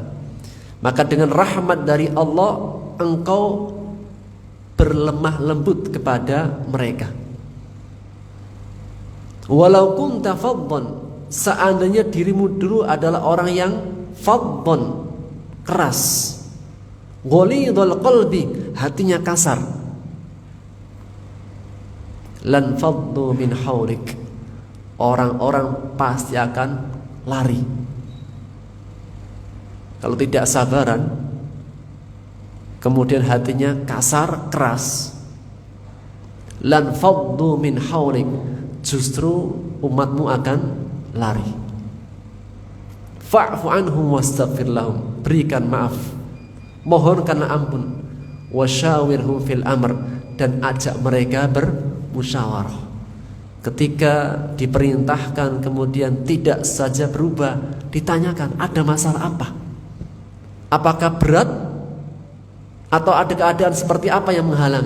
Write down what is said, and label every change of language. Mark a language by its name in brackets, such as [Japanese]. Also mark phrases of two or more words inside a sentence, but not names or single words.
[Indonesian] Maka dengan rahmat dari Allah engkau berlemah lembut kepada mereka. [Arabic] ولو كنت فظا, [Indonesian] seandainya dirimu dulu adalah orang yang faddan, keras, [Arabic] غليظ القلب, [Indonesian] hatinya kasar, [Arabic] لانفضوا من حولك, [Indonesian] orang-orang pasti akan lari. Kalau tidak sabaran, kemudian hatinya kasar, keras, [Arabic] لانفضوا من حولك, [Indonesian] justru umatmu akan lari. [Arabic] فاعف عنهم واستغفر لهم, [Indonesian] berikan maaf, mohonkanlah ampun, [Arabic] وشاورهم في الأمر, [Indonesian] dan ajak mereka bermusyawarah. Ketika diperintahkan kemudian tidak saja berubah, ditanyakan ada masalah apa? Apakah berat atau ada keadaan seperti apa yang menghalangi?